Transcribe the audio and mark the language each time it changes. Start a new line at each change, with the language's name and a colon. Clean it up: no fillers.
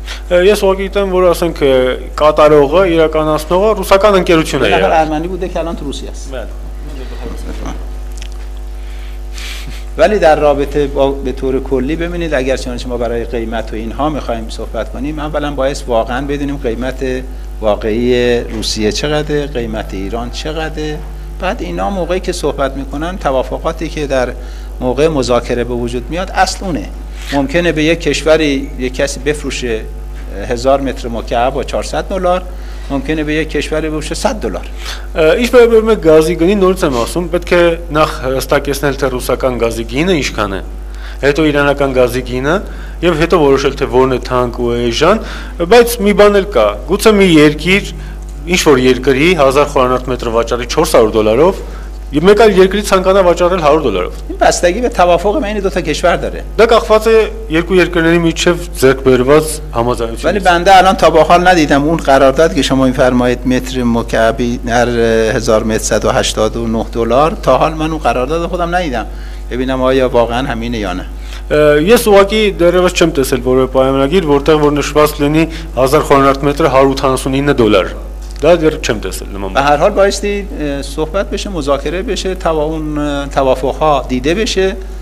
Armenian: Ես ուղղակի գիտեմ, որ ասենք կատարողը, իրականացնողը ռուսական ընկերություն է եղել։
Persian: ارمنی بوده که الان تو روسیه است. ولی در رابطه با به طور کلی ببینید، اگر چنانچه ما برای قیمت و اینها میخوایم صحبت کنیم، اولا باید واقعا بدونیم قیمت واقعی روسیه چقدره، قیمت ایران چقدره. بعد اینا موقعی که صحبت میکنن، توافقاتی که در موقع مذاکره به وجود میاد اصل اونه. ممکنه به یک کشوری یک کسی بفروشه 1000 متر مکعب با $400، ممکنه به یک کشوری بفروشه $100.
Armenian: Ինչ վերաբերում է գազի գնին, նորից եմ ասում, պետք է նախ հստակեցնել, թե ռուսական գազի գինը ինչքան է, հետո իրանական գազի գինը եւ հետո որոշել, թե որն է թանկ ու էժան, բայց մի բան էլ կա, գուցե մի երկիր, ինչ որ երկրի 1000 խորանարդ մետր վաճառի $400, եւ մեկ այլ երկրի ցանկանա վաճառել $100.
Persian: این بستگی به توافق بین دو تا کشور داره.
Armenian: Դա կախված է երկու երկրների միջև ձեռք բերված համաձայնությունից.
Persian: ولی بنده الان تا به حال ندیدم اون قرارداد که شما میفرمایید متر مکعبی در 1000 متر $189، تا حال من اون قرارداد خودم ندیدم ببینم آیا واقعا همینه یا نه.
Armenian: Ես ուղղակի դեռևս չեմ տեսել որևէ պայմանագիր, որտեղ որ նշված լինի 1000 խորանարդ մետր $189. Դա դեռ չեմ տեսել նման.
Persian: به هر حال بایستی صحبت بشه، مذاکره بشه، تا اون توافقها دیده بشه.